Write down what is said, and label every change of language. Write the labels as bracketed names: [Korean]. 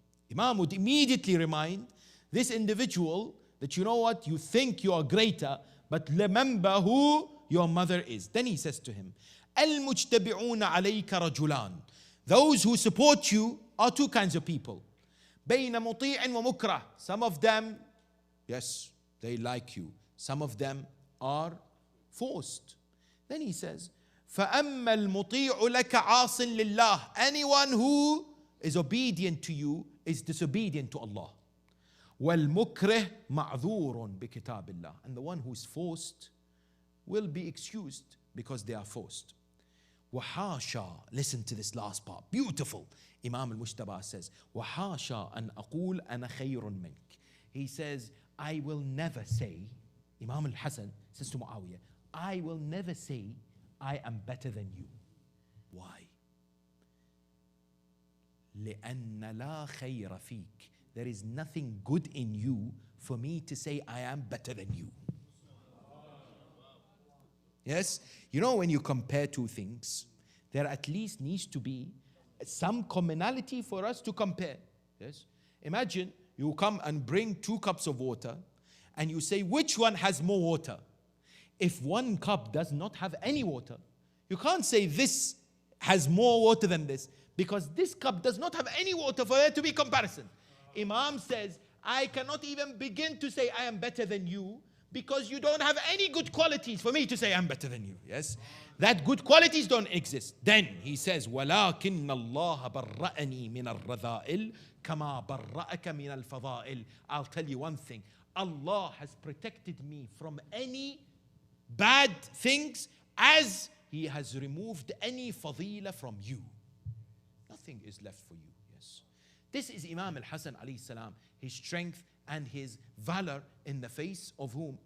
[English] Imam would immediately remind this individual that, you know what, you think you are greater, but remember who your mother is. Then he says to him, [Arabic] Al-mujtabi'una alayka rajulan. [English] Those who support you are two kinds of people. [Arabic] Bayna muti'in wa mukrah. [English] Some of them, yes, they like you. Some of them are forced. Then he says, [Arabic] فَأَمَّا الْمُطِيعُ لَكَ عَاصٍ لِلَّهِ. [English] Anyone who is obedient to you is disobedient to Allah. [Arabic] وَالْمُكْرِهْ مَعْذُورٌ بِكِتَابِ اللَّهِ. [English] And the one who's forced will be excused because they are forced. [Arabic] وَحَاشَى. [English] Listen to this last part. Beautiful. Imam al-Mujtaba says, [Arabic] وَحَاشَى أَنْ أَقُولَ أَنَا خَيْرٌ مِنْكَ. [English] He says, I will never say, Imam al-Hasan says to Muawiyah, I will never say I am better than you. Why? [Arabic] لأن لا خير فيك. [English] There is nothing good in you for me to say I am better than you. Yes? You know, when you compare two things, there at least needs to be some commonality for us to compare. Yes? Imagine you come and bring 2 cups of water and you say, which one has more water? If one cup does not have any water, you can't say this has more water than this, because this cup does not have any water for there to be comparison. Imam says, I cannot even begin to say I am better than you, because you don't have any good qualities for me to say I'm better than you. Yes? That good qualities don't exist. Then he says, [Arabic] وَلَكِنَّ اللَّهَ بَرَّأَنِي مِنَ الرَّذَائِلِ كَمَا بَرَّأَكَ مِنَ الْفَضَائِلِ. [English] I'll tell you one thing. Allah has protected me from any bad things as He has removed any fadila from you. Nothing is left for you. Yes. This is Imam al-Hasan alayhi salam, his strength and his valor in the face of whom?